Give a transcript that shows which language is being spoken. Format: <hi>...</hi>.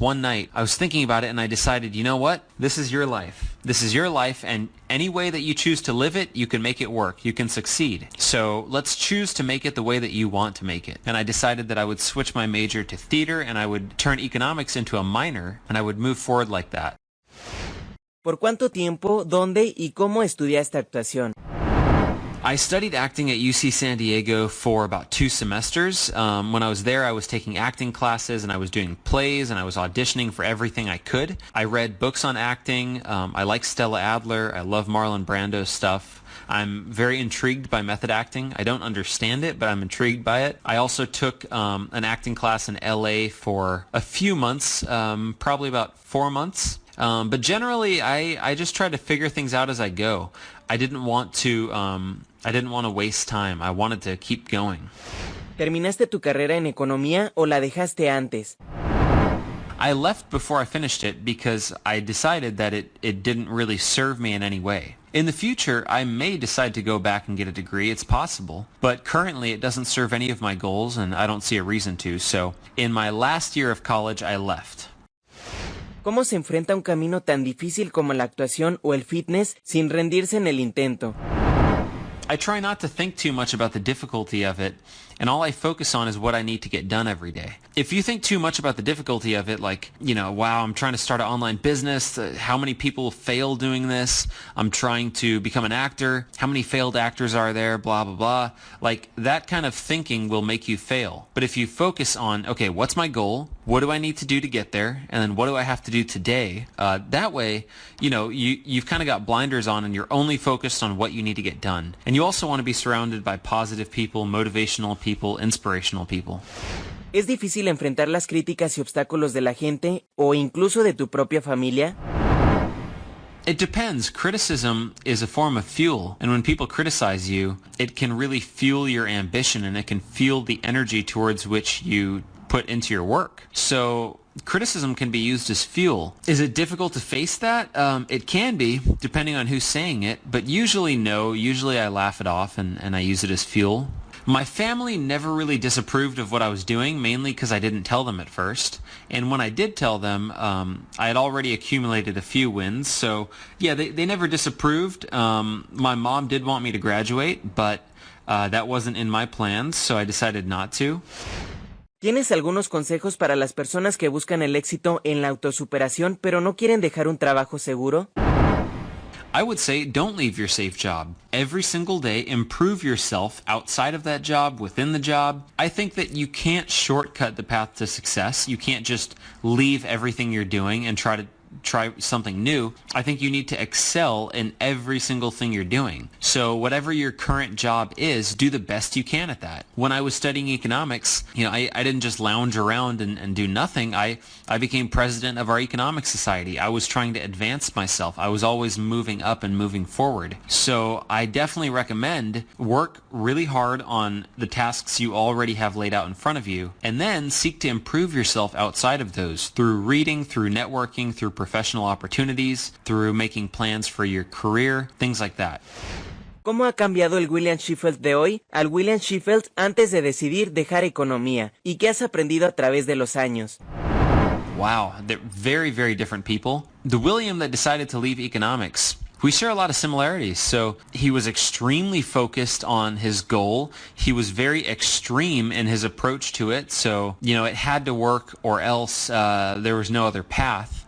<en>One night I was thinking about it, and I decided, you know what? This is your life. This is your life, and any way that you choose to live it, you can make it work. You can succeed. So let's choose to make it the way that you want to make it. And I decided that I would switch my major to theater, and I would turn economics into a minor, and I would move forward like that.</en> <es>¿Por cuánto tiempo, dónde y cómo estudiaste actuación?</es> <en>I studied acting at UC San Diego for about 2 semesters. When I was there, I was taking acting classes, and I was doing plays, and I was auditioning for everything I could. I read books on acting. I like Stella Adler. I love Marlon Brando's stuff. I'm very intrigued by method acting. I don't understand it, but I'm intrigued by it. I also took an acting class in LA for a few months, probably about 4 months. But generally, I just try to figure things out as I go. I didn't want to waste time. I wanted to keep going.</en> <es>¿Terminaste tu carrera en economía o la dejaste antes?</es> <en>I left before I finished it because I decided that it didn't really serve me in any way. In the future, I may decide to go back and get a degree. It's possible. But currently, it doesn't serve any of my goals, and I don't see a reason to. So in my last year of college, I left.</en> <es>¿Cómo se enfrenta un camino tan difícil como la actuación o el fitness sin rendirse en el intento?</es> <en>I try not to think too much about the difficulty of it, and all I focus on is what I need to get done every day. If you think too much about the difficulty of it, like, wow, I'm trying to start an online business, how many people fail doing this? I'm trying to become an actor, how many failed actors are there, blah, blah, blah. Like, that kind of thinking will make you fail. But if you focus on, okay, what's my goal? What do I need to do to get there? And then what do I have to do today? That way, you've kind of got blinders on, and you're only focused on what you need to get done. And you also want to be surrounded by positive people, motivational people, inspirational people.</en> <es>¿Es difícil enfrentar las críticas y obstáculos de la gente o incluso de tu propia familia?</es> <en>It depends. Criticism is a form of fuel, and when people criticize you, it can really fuel your ambition, and it can fuel the energy towards which you put into your work. So criticism can be used as fuel. Is it difficult to face that? It can be, depending on who's saying it, but usually no. Usually I laugh it off and I use it as fuel. My family never really disapproved of what I was doing, mainly because I didn't tell them at first. And when I did tell them, I had already accumulated a few wins. So yeah, they never disapproved. My mom did want me to graduate, but that wasn't in my plans, so I decided not to.</en> <es>¿Tienes algunos consejos para las personas que buscan el éxito en la autosuperación pero no quieren dejar un trabajo seguro?</es> <en>I would say don't leave your safe job. Every single day, improve yourself outside of that job, within the job. I think that you can't shortcut the path to success. You can't just leave everything you're doing and try something new. I think you need to excel in every single thing you're doing. So whatever your current job is, do the best you can at that. When I was studying economics, I didn't just lounge around and do nothing. I became president of our economic society. I was trying to advance myself. I was always moving up and moving forward. So I definitely recommend work really hard on the tasks you already have laid out in front of you, and then seek to improve yourself outside of those through reading, through networking, through professional opportunities, through making plans for your career, things like that.</en> <es>¿Cómo ha cambiado el William Shewfelt de hoy al William Shewfelt antes de decidir dejar economía? ¿Y qué has aprendido a través de los años?</es> <en>Wow, they're very, very different people. The William that decided to leave economics, we share a lot of similarities. So he was extremely focused on his goal. He was very extreme in his approach to it. So, it had to work or else there was no other path.</en>